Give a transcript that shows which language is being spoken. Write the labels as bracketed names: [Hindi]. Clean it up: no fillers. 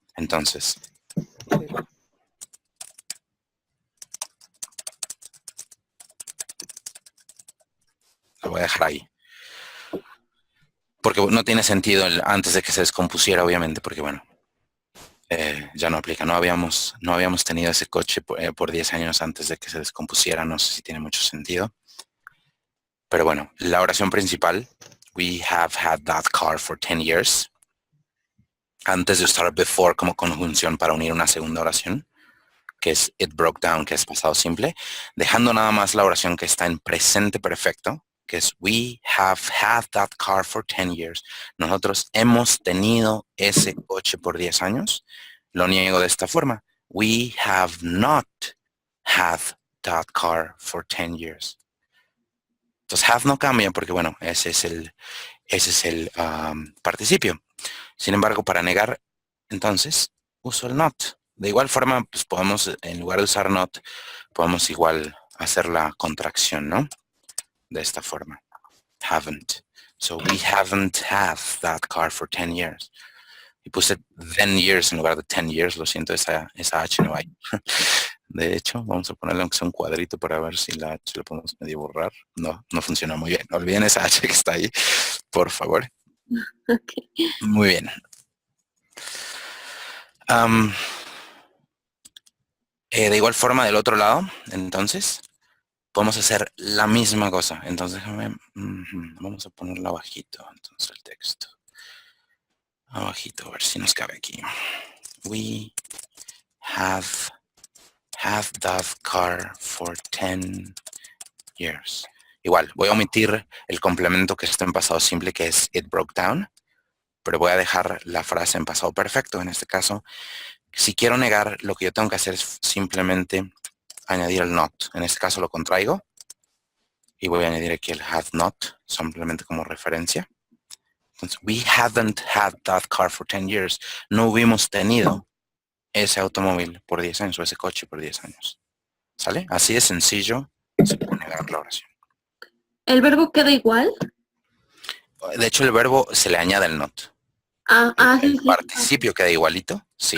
[Spanish] Entonces, la voy a dejar ahí. Porque no tiene sentido antes de que se descompusiera, obviamente, porque bueno, ya no aplica. No habíamos tenido ese coche por 10 años antes de que se descompusiera. No sé si tiene mucho sentido. Pero bueno, la oración principal, [English] we have had that car for 10 years. [Spanish] Antes de usar before como conjunción para unir una segunda oración, que es [English] it broke down, [Spanish] que es pasado simple, dejando nada más la oración que está en presente perfecto, que es [English] we have had that car for 10 years. [Spanish] Nosotros hemos tenido ese coche por 10 años. Lo niego de esta forma. [English] We have not had that car for 10 years. [Spanish] Entonces have no cambia porque bueno, ese es el participio. Sin embargo, para negar, entonces, uso el not. De igual forma, pues podemos, en lugar de usar not, podemos igual hacer la contracción, ¿no? De esta forma. [English] Haven't. So we haven't had that car for 10 years. [Spanish] Y puse [English] 10 years [Spanish] en lugar de 10 years. Lo siento, esa H no hay. De hecho, vamos a ponerle aunque sea un cuadrito para ver si la H la podemos medio borrar. No, no funciona muy bien. Olviden esa H que está ahí, por favor. Okay. Muy bien. De igual forma, del otro lado, entonces, podemos hacer la misma cosa. Entonces, vamos a ponerlo abajito, entonces el texto. Abajito, a ver si nos cabe aquí. [English] We have had that car for 10 years. [Spanish] Igual, voy a omitir el complemento que está en pasado simple, que es [English] it broke down, [Spanish] pero voy a dejar la frase en pasado perfecto. En este caso, si quiero negar, lo que yo tengo que hacer es simplemente añadir el not. En este caso lo contraigo y voy a añadir aquí el had not, simplemente como referencia. Entonces, [English] we haven't had that car for 10 years. [Spanish] No hubimos tenido ese automóvil por 10 años o ese coche por 10 años. ¿Sale? Así de sencillo se puede negar la oración. ¿El verbo queda igual? De hecho, el verbo se le añade el not. Sí, El sí. participio queda igualito, sí.